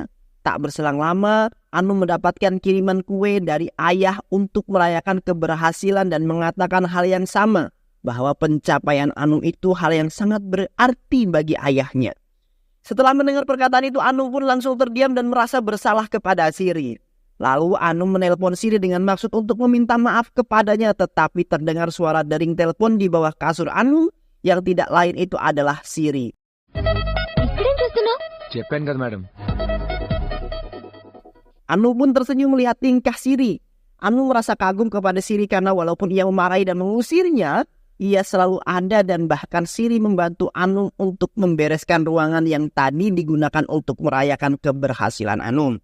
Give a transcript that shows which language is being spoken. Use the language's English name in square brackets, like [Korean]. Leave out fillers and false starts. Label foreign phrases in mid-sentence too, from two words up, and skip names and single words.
[Indonesian] Tak berselang lama, Anung mendapatkan kiriman kue dari ayah untuk merayakan keberhasilan dan mengatakan hal yang sama, bahwa pencapaian Anung itu hal yang sangat berarti bagi ayahnya. Setelah mendengar perkataan itu, Anung pun langsung terdiam dan merasa bersalah kepada Siri. Lalu Anung menelpon Siri dengan maksud untuk meminta maaf kepadanya, tetapi terdengar suara dering telepon di bawah kasur Anung yang tidak lain itu adalah Siri. [Telugu] చెప్పాను కదా మేడం. [Indonesian] Anung pun tersenyum melihat tingkah Siri. Anung merasa kagum kepada Siri karena walaupun ia memarahi dan mengusirnya, ia selalu ada dan bahkan Siri membantu Anung untuk membereskan ruangan yang tadi digunakan untuk merayakan keberhasilan Anung.